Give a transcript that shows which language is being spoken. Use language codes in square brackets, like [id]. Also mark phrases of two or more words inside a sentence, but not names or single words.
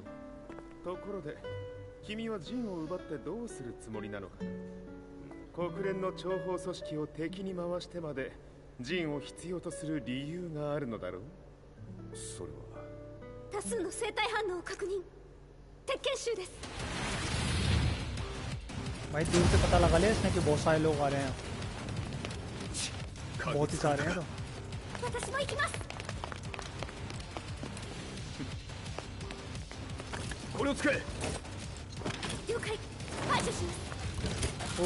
[ja] ところで、君はジンを奪ってどうするつもりなのか。国連の諜報組織を敵に回してまでジンを必要とする理由があるのだろう。それは多数の生体反応を確認。鉄拳衆です。 [hi] भाई दूर से पता लगा ले इसने कि बहुत सारे लोग आ रहे हैं, बहुत ही सारे हैं तो [ja] 私も行きます。これを使え。了解。排除します。